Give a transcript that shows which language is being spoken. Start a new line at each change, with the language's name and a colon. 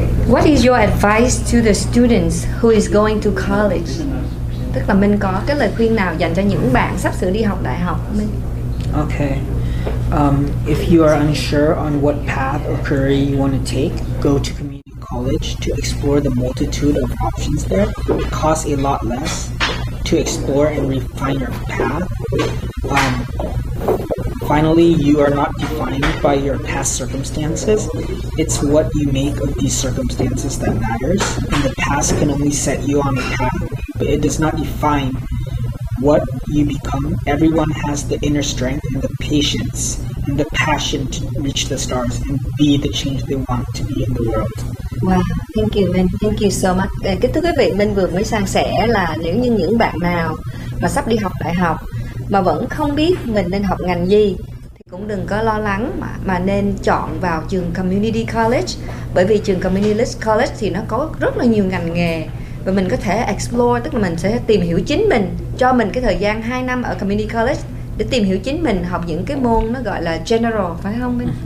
English: What is your advice to the students who is going to college?
Vietnamese: Tức là mình có cái lời khuyên nào dành cho những bạn sắp sửa đi học đại học mình?
English: Okay. If you are unsure on what path or career you want to take, go to community college to explore the multitude of options there. It costs a lot less to explore and refine your path. Finally, you are not defined by your past circumstances. It's what you make of these circumstances that matters, and the past can only set you on a path, but it does not define what you become. Everyone has the inner strength and the patience and the passion to reach the stars and be the change they want to be in the world. Wow, thank you Minh, thank you so much.
Vietnamese: Kính thưa quý vị, Minh vừa mới san sẻ là nếu như những bạn nào mà sắp đi học đại học mà vẫn không biết mình nên học ngành gì thì cũng đừng có lo lắng mà nên chọn vào trường Community College. Bởi vì trường Community College thì nó có rất là nhiều ngành nghề và mình có thể explore, tức là mình sẽ tìm hiểu chính mình, cho mình cái thời gian 2 năm ở Community College để tìm hiểu chính mình, học những cái môn nó gọi là general, phải không Minh?